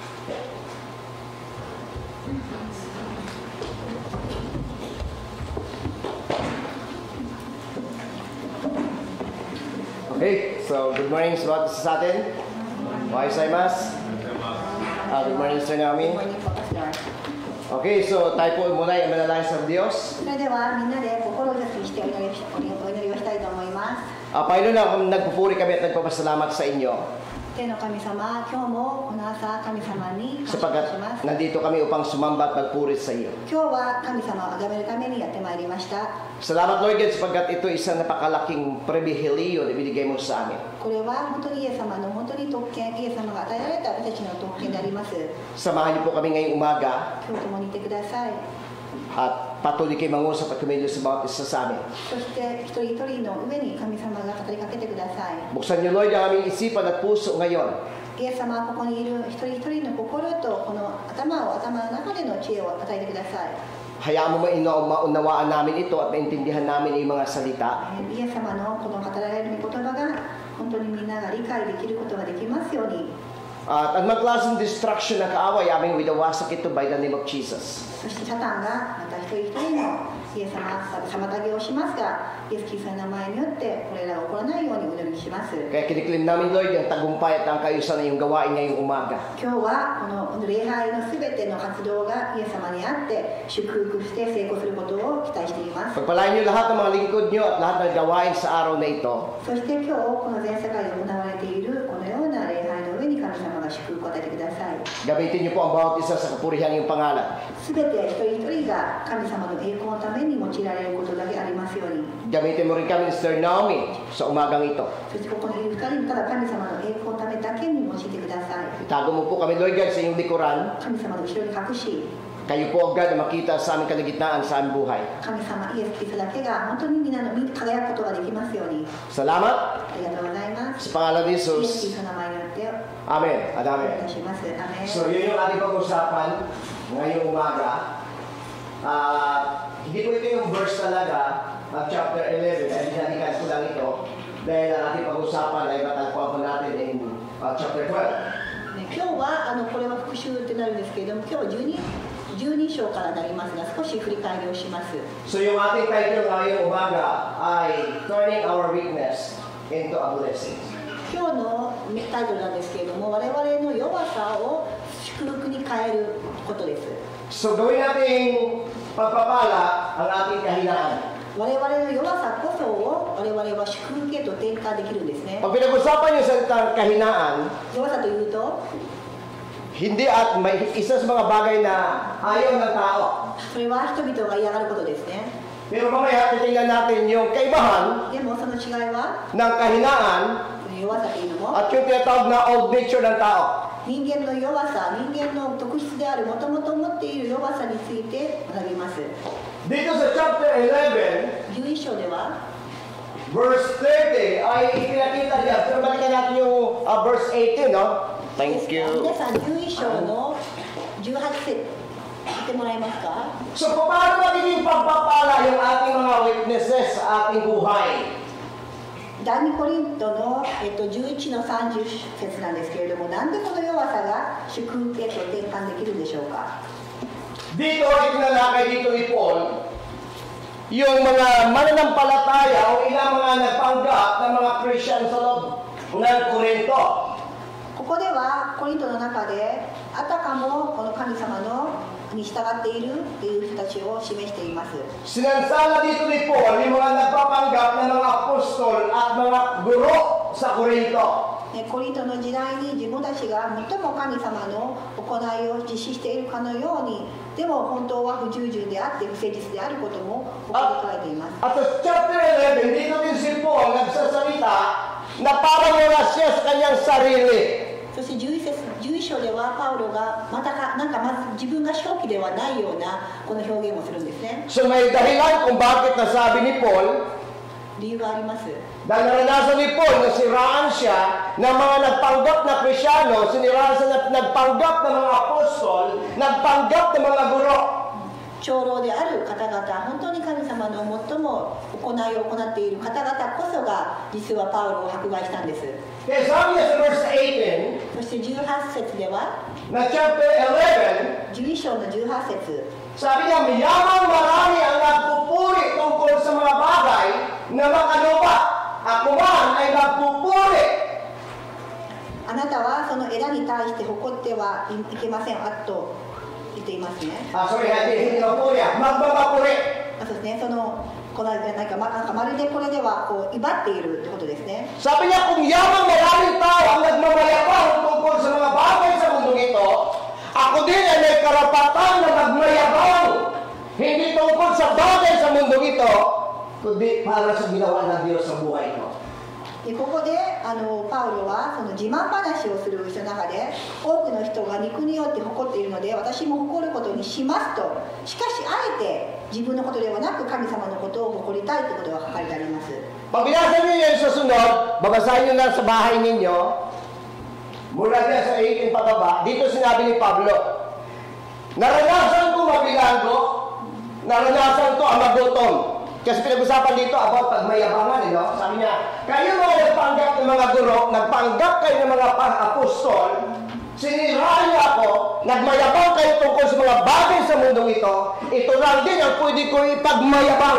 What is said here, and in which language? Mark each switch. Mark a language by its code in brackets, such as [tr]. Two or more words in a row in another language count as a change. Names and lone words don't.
[tl] Okay, so [en] good morning [tl] sa atin. [ja] Wahai-saimasu. [en] Good morning, Mr. Naomi. Good morning po, Pastor. [tl] Okay, so tayo po muna ay manalangin sa Diyos. [ja] それではみんなで心を一つにしてお祈りをしたいと思います。 [tl] Panginoon, nagpupuri kami at nagpapasalamat sa inyo. [ja] 天の神様、今日もこの朝神様に感謝 [tl] Sapagkat [ja] します。 [tl] nandito kami upang sumamba at magpuri sa iyo. [ja] 今日は神様を崇めるためにやってまいりました。 [tl] Salamat [en] Lord God [tl] sapagkat ito isang napakalaking pribilehiyo na binigay mo sa amin. [ja] これは本当にイエス様の本当に特権、イエス様が与えられた私たちの特権であります。 [tl] Samahan niyo po kami ngayong umaga [ja] 今日共にいてください。 [tl] at patuloy kayo mangusap at kumilos sa bawat isa sa amin. [ja] そして一人一人の上に神様が語りかけてください。 [tl] Buksan niyo Lord ang aming isipan at puso ngayon. [ja] イエス様はここにいる一人一人の心とこの頭の中での知恵を与えてください。 [tl] Hayaan mo maunawaan namin ito at maintindihan namin yung mga salita. [ja] イエス様のこの語られる御言葉が本当にみんなが理解できることができますように。 [tl] At ang magklaseng distraction na kaaway aming widawasak ito [en] by the name of Jesus. [ja] そしてサタンがまた一人一人のイエス様妨げをしますが、イエス・キリストの名前によってこれらが起こらないようにお祈りします。 [tl] Kaya kiniklim namin Lord yung tagumpay at ang kayusan na yung gawain ngayong umaga. [ja] 今日はこの礼拝のすべての活動がイエス様にあって祝福して成功することを期待しています。 [tl] Pagpalain niyo lahat ng mga lingkod niyo at lahat ng gawain sa araw na ito. [ja] そして今日この全世界で行われているこのような礼拝の上に神様が祝福を与えてください。 [tl] Gamitin niyo po ang bawat isa sa kapurihan ng pangalan. [ja] すべて一人一人が神様の栄光のために用いられることだけありますように。 [tl] Gamitin mo rin kami ni Sister Naomi sa umagang ito. [ja] そしてここにいる二人ただ神様の栄光のためだけに用いてください。 [tl] Itago mo po kami [en] Lord God [tl] sa iyong likuran. [ja] 神様の後ろに隠し、 [tl] Kayo po agad na makita sa aming kalagitnaan sa aming buhay. [ja] 神様イエス・キリストだけが本当に皆の輝くことができますように。 [tl] Salamat [ja] ありがとうございます。 [tl] sa pangalan ni [ja] イエス・キリ [tl] Jesus. [ja] ストの名前によって [tl] Amen. At [ja] お願 [tl] amen. [ja] いします。アメン。 [tl] So yun yung ating pag-usapan ngayong umaga. Hindi po ito yung verse talaga ng chapter 11. Ay dinalikan ko lang ito. Dahil ang ating pag-usapan ay matalpuan po natin in chapter 12. [ja] 今日はこれは復習ってなるんですけれども、今日は12章からなりますが、少し振り返りをします。 [tl] So yung ating title ngayong umaga ay Turning Our Weakness into a Blessing. [ja] 今日のタイトルなんですけれども、我々の弱さを祝福に変えることです。 [tl] So gawin nating pagpapala ang ating kahinaan. [ja] 我々の弱さこそを我々は祝福へと転換できるんですね。 [tl] Pag pinag-usapan yung salitang kahinaan, [ja] 弱さというと、 [tl] hindi at may isa sa mga bagay na ayaw ng tao. [ja] それは人々が嫌がることですね。 [tl] Pero mamaya titingnan natin yung kaibahan [ja] でもその違いは、 [tl] ng kahinaan [ja] 弱さというのも [tl] at yung tinatawag na [en] old nature [tl] ng tao. [ja] 人間の弱さ、人間の特質であるもともと持っている弱さについて学びます。 [tl] Dito sa chapter 11, [ja] 11 章では、 [tl] verse 30, ay ipinakita niya. Pero balikan natin yung verse 18, no? [en] Thank [ja] 皆 [en] you. [ja] さん11章の18節言ってもらえますか。 [tl] So, paano magiging pagpapala yung ating mga weaknesses sa ating buhay? [ja] 第2コリントの、11の30節なんですけれども、なんでこの弱さが祝福へと転換できるんでしょうか。 [tl] Dito, itinalakay dito ni Paul, yung mga mananampalataya o ilang mga nagpanggap ng mga Christian sa loob ng Corinto. [ja] ここではコリントの中であたかもこの神様のに従っているという人たちを示しています。 [tl] Sinansala dito ni Paul yung mga nagpapanggap ng mga apostol at mga guro sa Corinto. [ja] コリントの時代に自分たちが最も神様の行いを実施しているかのように、でも本当は不従順であって不誠実であることもここで書いています。 [tl] At sa chapter 11, dito din si Paul nagsasalita na parang wala siya sa kanyang sarili. [ja] そして11章ではパウロがまたなんかまず自分が正気ではないようなこの表現をするんですね。 [tl] So may dahilan kung bakit nasabi ni Paul, [ja] 理由があります。 [tl] dahil naranasan ni Paul na siraan siya ng mga nagpanggap na Krisyano, siniraan siya na nagpanggap ng mga apostol, nagpanggap ng mga guro. [ja] 長老である方々、本当に神様の最も行いを行っている方々こそが実はパウロを迫害したんです。 [tl] Kaya sabi niya sa verse 18, [ja] そして18節では、 [tl] na chapter 11, [ja] 11 章の18節、 [tl] sabi niya, mayamang marami ang nagpupuri tungkol sa mga bagay na makalupa. Ako man ay nagpupuri. [ja] あなたはその枝に対して誇ってはいけませんと言っていますね。 [tl] Sorry, hindi mapuri. Magmamapuri. [ja] そうですね、このなんかまるでこれではこう威張っているってことですね。 [tl] Sabi niya, kung yamang maraming tao ang nagmamayabang tungkol sa mga bagay sa mundong ito, ako din ay may karapatan na magmayabang. Hindi tungkol sa bagay sa mundong ito, kundi para sa ginawa ng Diyos sa buhay ko. [ja] でここでパウロはその自慢話をする人の中で多くの人が肉によって誇っているので私も誇ることにしますと、しかしあえて自分のことではなく神様のことを誇りたいということが書かれてあります。 [tl] Pag binasa niyo yan sa sunod, babasahin niyo na sa bahay ninyo, mula na sa 18 pababa, dito sinabi ni Pablo, naranasan ko mabilanggo, naranasan ko ang magutom. Kasi pinag-usapan dito about pagmayabangan, sabi niya, kayo mga nagpanggap ng mga guro, nagpanggap kayo ng mga apostol, siniraan niyo ako, nagmayabang kayo tungkol sa mga bagay sa mundong ito lang din ang pwede ko ipagmayabang.